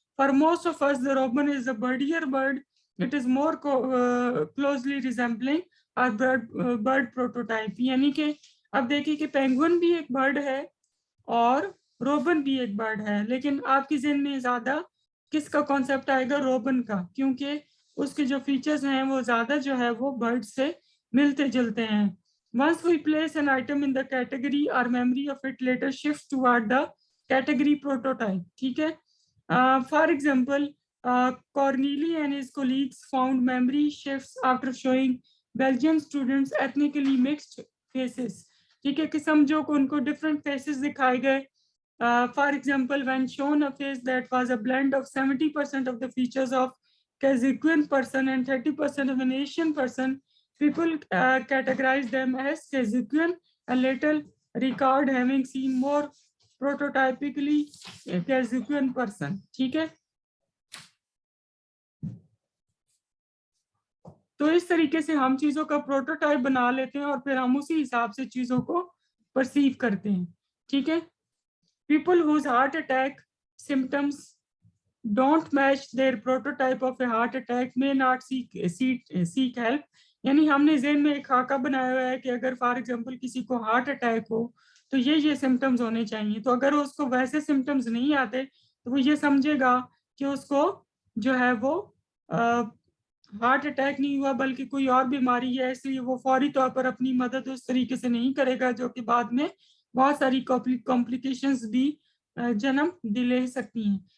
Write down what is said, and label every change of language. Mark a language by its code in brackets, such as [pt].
[en] For most of us, the robin is a birdier bird. It is more closely resembling our bird prototype. [hi] यानी कि अब देखिए कि penguin भी एक बर्ड है और रोबन भी एक बर्ड है, लेकिन आपकी ज़हन में ज़्यादा किसका कॉन्सेप्ट आएगा? रोबन का, क्योंकि उसके जो फीचर्स हैं वो ज़्यादा जो है वो बर्ड से मिलते जुलते हैं. [en] Once we place an item in the category, our memory of it later shifts toward the category prototype. [hi] ठीक है. [en] For example, Corneli and his colleagues found memory shifts after showing Belgian students ethnically mixed faces. [hi] ठीक है कि समझो कि उनको different faces दिखाए गए. [en] For example, when shown a face that was a blend of 70% of the features of Kazakhian person and 30% of an Asian person, people categorize them as Kazakhian and later record having seen more prototypically Kazakhian person. [hi] ठीक है. तो इस तरीके से हम चीजों का prototype बना लेते हैं और फिर हम उसी हिसाब से चीजों को परसीव करते हैं. ठीक है. [en] People whose heart attack symptoms don't match their prototype of a heart attack may not seek help. [hi] यानी हमने ज़हन में एक खाका बनाया हुआ है कि अगर फॉर एग्जांपल किसी को हार्ट अटैक हो तो ये सिम्टम्स होने चाहिए. तो अगर उसको वैसे सिम्टम्स नहीं आते तो वो ये समझेगा कि उसको जो है वो हार्ट अटैक नहीं हुआ बल्कि कोई और बीमारी है, इसलिए वो फौरी तौर पर अपनी मदद उस तरीके से नहीं करेगा जो कि बाद में बहुत सारी कॉम्प्लिकेशंस भी जन्म ले सकती हैं.